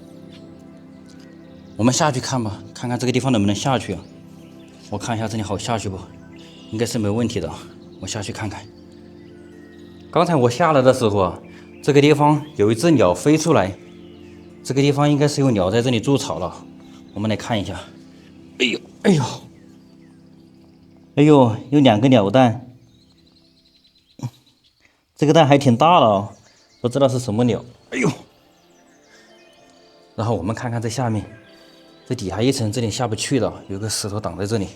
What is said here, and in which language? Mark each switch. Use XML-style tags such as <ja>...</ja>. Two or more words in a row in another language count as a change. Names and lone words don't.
<zh>我們下去看吧，看看這個地方能不能下去啊。我看一下這裡好下去不？應該是沒問題的。我下去看看。剛才我下來的時候啊，這個地方有一只鳥飛出來，這個地方應該是有鳥在這裡築巢了。我們來看一下。哎呦，哎呦，哎呦，有2個鳥蛋，這個蛋還挺大的哦，不知道是什麼鳥。哎呦，然後我們看看這下面，這底下1層，這裡下不去了，有個石頭擋在這裡。</zh>